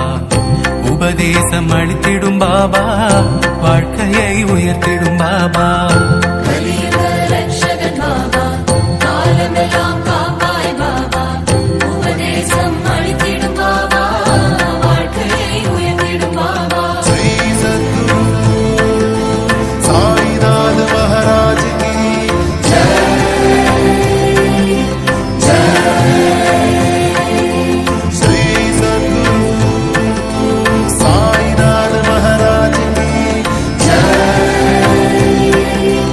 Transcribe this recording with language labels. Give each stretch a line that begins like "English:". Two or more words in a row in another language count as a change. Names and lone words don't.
Tamil: உபதேசம் அளித்திடும் பாபா வாழ்க்கையை உயர்த்திடும் பாபா. கலியுக ரக்ஷகன் பாபா காலமெல்லாம் காப்பாய் பாபா. உபதேசம் அளித்திடும் பாபா வாழ்க்கையை உயர்த்திடும் பாபா.
Hindi: श्री सद्गुरु साईनाथ महाराज की जय श्री सद्गुरु साईनाथ महाराज की जय